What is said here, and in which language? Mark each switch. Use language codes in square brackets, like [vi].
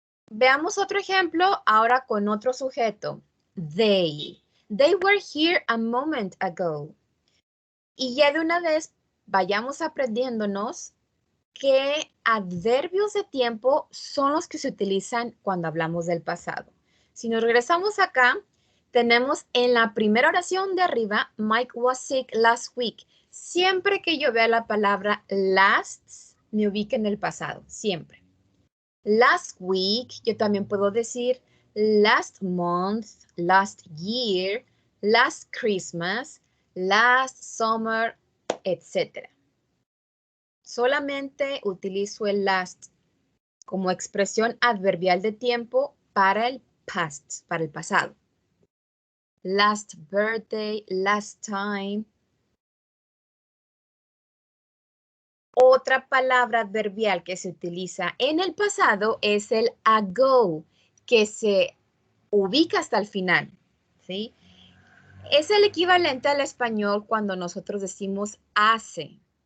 [es] Veamos otro ejemplo ahora con otro sujeto. [en] They. They were here a moment ago. [es] Y ya de una vez vayamos aprendiéndonos qué adverbios de tiempo son los que se utilizan cuando hablamos del pasado. Si nos regresamos acá, tenemos en la primera oración de arriba, [en] Mike was sick last week. [es] Siempre que yo vea la palabra last, me ubica en el pasado, siempre. [en] Last week, [es] yo también puedo decir [en] last month, last year, last Christmas, last summer, etc. [es] Solamente utilizo el last como expresión adverbial de tiempo para el past, para el pasado. [en] Last birthday, last time. [es] Otra palabra adverbial que se utiliza en el pasado es el ago, que se ubica hasta el final, ¿sí? Es el equivalente al español cuando nosotros decimos hace.